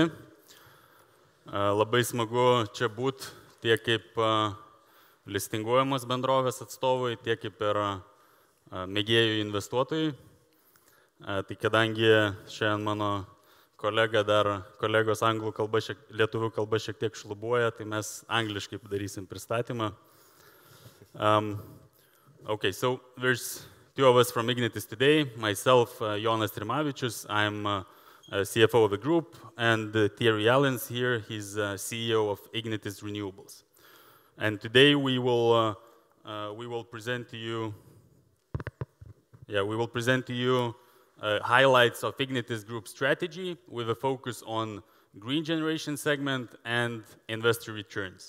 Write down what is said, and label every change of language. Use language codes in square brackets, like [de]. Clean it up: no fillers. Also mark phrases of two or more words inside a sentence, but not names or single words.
[lt] Labai smagu čia būti tiek kaip listinguojamos bendrovės atstovai, tiek kaip ir mėgėjų investuotojai. Tai kadangi šiandien mano kolegos anglų kalba, lietuvių kalba šiek tiek šlubuoja, tai mes angliškai padarysim pristatymą. [en] Okay, so there's two of us from Ignitis today. Myself, Jonas Rimavičius, I'm CFO of the group, and Thierry Aelens here, he's CEO of Ignitis Renewables. And today we will present to you, highlights of Ignitis Group strategy with a focus on green generation segment and investor returns.